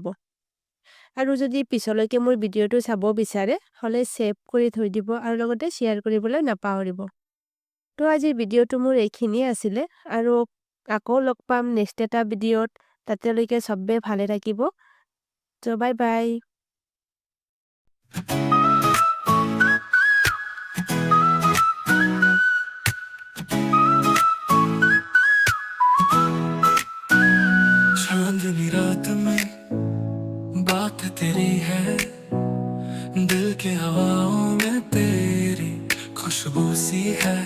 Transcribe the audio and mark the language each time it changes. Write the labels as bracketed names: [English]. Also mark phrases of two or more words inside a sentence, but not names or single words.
[Assamese] আৰু যদি পিছলৈকে মোৰ ভিডিঅ'টো চাব বিচাৰে হ'লে ছেভ কৰি থৈ দিব আৰু লগতে শ্বেয়াৰ কৰিবলৈ নাপাহৰিব। তো আজিৰ ভিডিঅ'টো মোৰ এইখিনিয়ে আছিলে, আৰু আকৌ লগ পাম নেক্সট এটা ভিডিঅ'ত। তাতেলৈকে চবে ভালে থাকিব। তো [English] bye bye. [Hindi] चांदनी रात में बात तेरी है, दिल के हवाओं में तेरी खुशबू सी है।